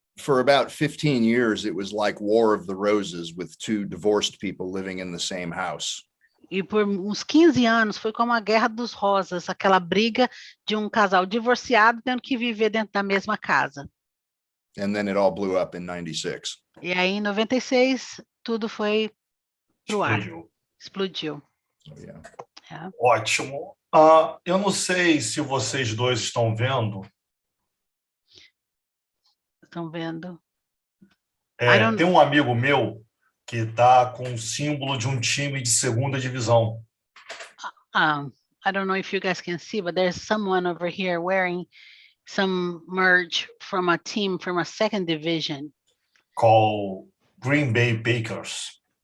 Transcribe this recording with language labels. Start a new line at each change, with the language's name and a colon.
English: For about 15 years, it was like War of the Roses with two divorced people living in the same house.
Portuguese: E por uns 15 anos foi como a Guerra dos Rosas, aquela briga de um casal divorciado tendo que viver dentro da mesma casa.
English: And then it all blew up in 96.
Portuguese: E aí, em 96, tudo foi pro ar. Explodiu. Explodiu.
English: So, yeah.
Portuguese: É. Ótimo. Eu não sei se vocês dois estão vendo. Estão vendo? Tem um amigo meu que está com o símbolo de um time de segunda divisão.
English: I don't know if you guys can see, but there's someone over here wearing some merch from a team from a second division. Called Green Bay Packers.